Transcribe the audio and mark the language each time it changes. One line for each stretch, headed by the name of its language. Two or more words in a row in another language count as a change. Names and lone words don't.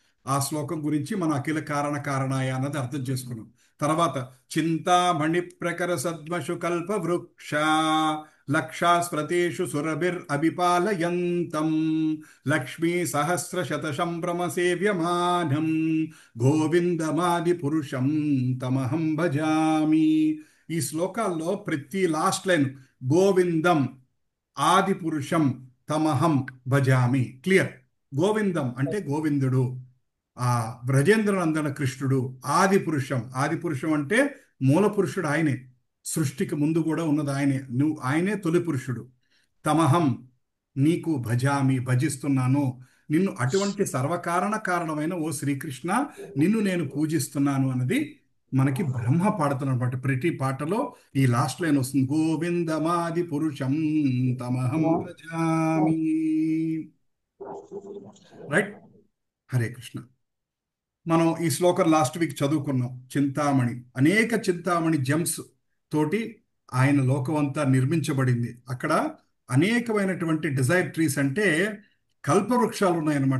Telugu: ఆ శ్లోకం గురించి మనం
Sanskrit: अखिल कारण कारणाय
Telugu: అన్నది అర్థం చేసుకున్నాం.
Sanskrit: तर्वात चिन्तामणि प्रकर सद्मषु कल्प वृक्ष लक्षास्प्रतेषु सुरभिर् अभिपालयन्तं लक्ष्मी सहस्र शत सम्भ्रम सेव्यमानं गोविन्दमादि पुरुषं तमहं भजामि.
Telugu: ఈ శ్లోకాల్లో ప్రతి
English: last line
Sanskrit: गोविन्दम् आदि पुरुषं तमहं भजामि,
Telugu: క్లియర్. గోవిందం అంటే గోవిందుడు, ఆ బ్రజేంద్రనందన కృష్ణుడు. ఆది పురుషం, ఆది పురుషం అంటే మూల పురుషుడు ఆయనే, సృష్టికి ముందు కూడా ఉన్నది ఆయనే, ఆయనే తొలి పురుషుడు. తమహం నీకు భజామి, భజిస్తున్నాను నిన్ను, అటువంటి సర్వకారణ కారణమైన ఓ శ్రీకృష్ణ నిన్ను నేను పూజిస్తున్నాను అన్నది మనకి బ్రహ్మ పాడుతున్నమాట. ప్రతి పాటలో ఈ లాస్ట్ లైన్ వస్తుంది,
Sanskrit: गोविन्दमादि पुरुषं तमहं भजामि.
Telugu: రైట్, హరే కృష్ణ. మనం ఈ శ్లోకం
English: last week
Telugu: చదువుకున్నాం. చింతామణి, అనేక చింతామణి జెమ్స్ తోటి ఆయన లోకం అంతా నిర్మించబడింది. అక్కడ అనేకమైనటువంటి
English: desire trees
Telugu: అంటే కల్పవృక్షాలు ఉన్నాయన్నమాట.